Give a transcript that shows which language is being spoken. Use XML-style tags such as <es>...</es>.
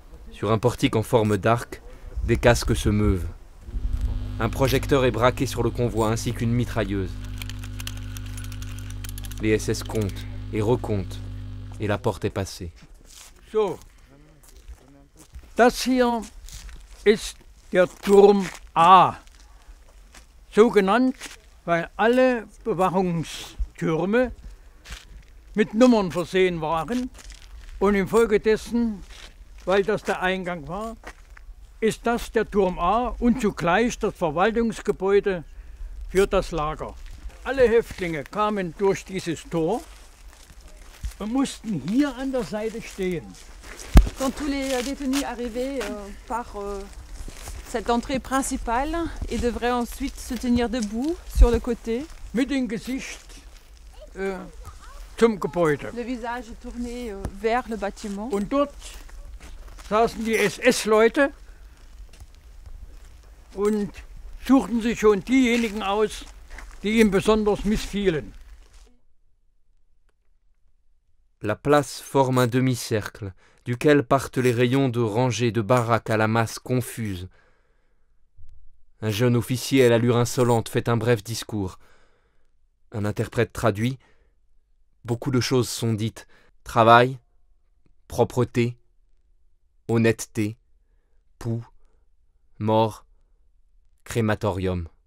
<fr>Sur un portique en forme d'arc, des casques se meuvent. Un projecteur est braqué sur le convoi ainsi qu'une mitrailleuse. Les SS comptent et recomptent, et la porte est passée.</fr> <de>So, das hier ist der Turm A. So genannt, weil alle Bewachungstürme mit Nummern versehen waren und infolgedessen weil das der Eingang war, ist das der Turm A und zugleich das Verwaltungsgebäude für das Lager. Alle Häftlinge kamen durch dieses Tor und mussten hier an der Seite stehen.</de> <fr>Quand tous les détenus arrivaient par cette entrée principale et devraient ensuite se tenir debout sur le côté.</fr> <de>Mit dem Gesicht zum Gebäude.</de> <fr>Le visage tourné vers le bâtiment.</fr> <de>Und dort saßen die SS-Leute und suchten sich schon diejenigen aus, die ihm besonders missfielen.</de> <fr>La place forme un demi-cercle, duquel partent les rayons de rangées de baraques à la masse confuse. Un jeune officier à l'allure insolente fait un bref discours. Un interprète traduit. Beaucoup de choses sont dites. Travail, propreté, honnêteté, poux, mort, crématorium.</fr>